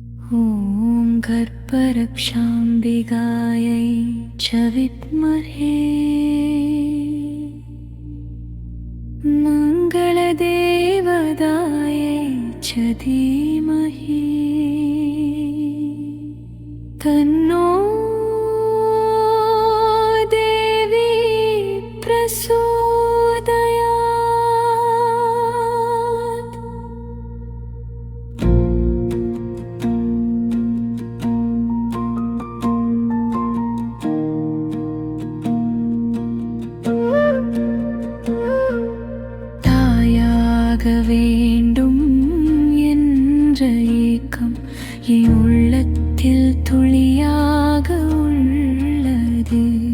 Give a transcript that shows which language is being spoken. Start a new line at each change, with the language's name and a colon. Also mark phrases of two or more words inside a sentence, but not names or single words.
Sanskrit: ॐ गर्भरक्षाम्बिकायै च विद्महे मङ्गलदेवतायै च धीमहि तन्नो देवी प्रचोदयात्।
Tamil: தாயாக வேண்டும் என்ற ஏக்கம் என் உள்ளத்தில் துளியாக உள்ளது.